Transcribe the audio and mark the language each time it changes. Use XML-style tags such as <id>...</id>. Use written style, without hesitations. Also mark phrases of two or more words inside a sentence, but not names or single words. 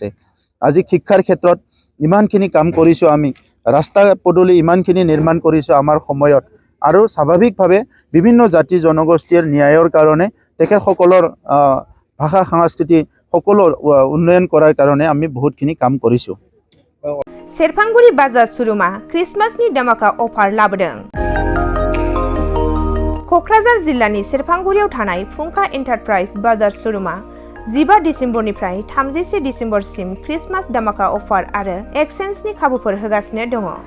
<as>আজি শিক্ষাৰ ক্ষেত্ৰত ইমানখিনি কাম কৰিছোঁ, আমি ৰাস্তা পদূলি ইমানখিনি নিৰ্মাণ কৰিছোঁ আমাৰ সময়ত। আৰু স্বাভাৱিকভাৱে বিভিন্ন জাতি জনগোষ্ঠীৰ ন্যায়ৰ কাৰণে তেখেতসকলৰ ভাষা সংস্কৃতি সকলো উন্নয়ন কৰাৰ কাৰণে আমি বহুতখিনি কাম কৰিছোঁ।</as> <brx>सेरफांगुरि बाजार शोरूमा क्रिसमासनि धमाका अफार लाबोदों। क'क्राझार जिल्लानि सेरफांगुरियाव थानाय फुंखा एन्टारप्राइज बाजार शोरूमा 15 डिसेम्बरनिफ्राय 31 डिसेम्बरसिम क्रिसमास धमाका अफार आरो एक्सचेन्जनि खाबुफोर होगासिनो दङ।</brx>